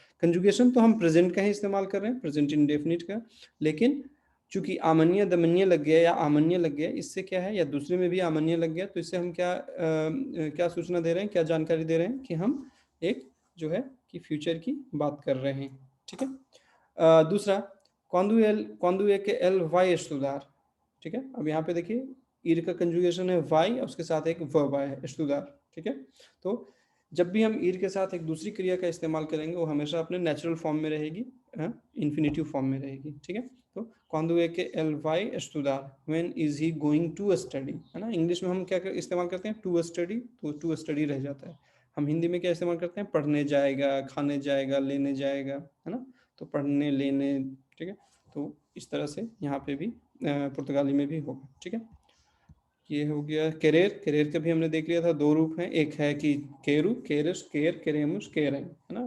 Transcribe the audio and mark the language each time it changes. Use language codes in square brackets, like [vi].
[hi] Conjugation तो हम present का ही इस्तेमाल कर रहे हैं, प्रेजेंट इंडेफिनिट का, लेकिन चूंकि आमन्य दमन्य लग गया या आमन्य लग गया, इससे क्या है, या दूसरे में भी आमन्य लग गया, तो इससे हम क्या सूचना दे रहे हैं, क्या जानकारी दे रहे हैं कि हम एक जो है कि फ्यूचर की बात कर रहे हैं, ठीक है। दूसरा [pt] quando é que ele vai estudar, [hi] ठीक है। अब यहाँ पे देखिए ईर का कंजुगेशन है वाई, और उसके साथ एक वर्ब आया है estudar, ठीक है। तो जब भी हम ईर के साथ एक दूसरी क्रिया का इस्तेमाल करेंगे, वो हमेशा अपने नेचुरल फॉर्म में रहेगी, इन्फिनेटिव फॉर्म में रहेगी, ठीक है। [pt] तो quando é que ele vai estudar, [en] when is he going to study, [hi] है ना। इंग्लिश में हम क्या इस्तेमाल करते हैं, [en] to study, [hi] तो to study रह जाता है। हम हिंदी में क्या इस्तेमाल करते हैं, पढ़ने जाएगा, खाने जाएगा, लेने जाएगा, है ना। तो पढ़ने, लेने, ठीक है। तो इस तरह से यहाँ पे भी पुर्तगाली में भी होगा, ठीक है। ये हो गया केरेर। केरेर का भी हमने देख लिया था, दो रूप हैं, एक है कि केरू, केरस, केर, केरेमुस, केरें, है ना।